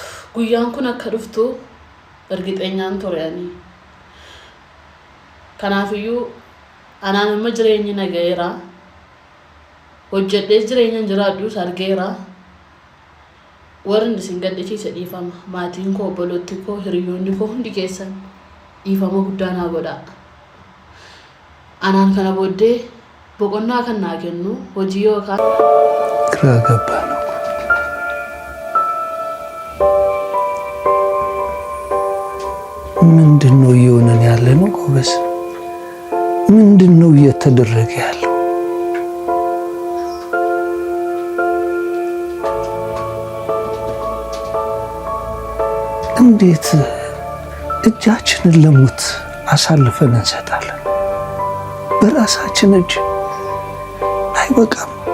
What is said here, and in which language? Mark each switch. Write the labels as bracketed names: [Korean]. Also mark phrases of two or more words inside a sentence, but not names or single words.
[Oromo] guyyaan kun akka dhuftu ergixeenyaan toreani kanaafiyyuu anaan amma jireenyi nagayeera hojjedhee jireenyaan jiraadhu argeera warri isin gadhiise dhiifama maatiin koo obbolotti koo hiriyoonni koo hundi keessan dhiifama guddaa naa godhaa anaan kana booddee boqonnaa kan naa kennu hojii yookaan [Amharic] ግራ ገባ ነው ምንድነው እየሆነን ያለ ነው ጎበዝ ምንድነው እየተደረገ ያለው እንዴት እጃችንን ለሞት አሳልፈን እንሰጣለን በራሳችን እጅ አይበቃም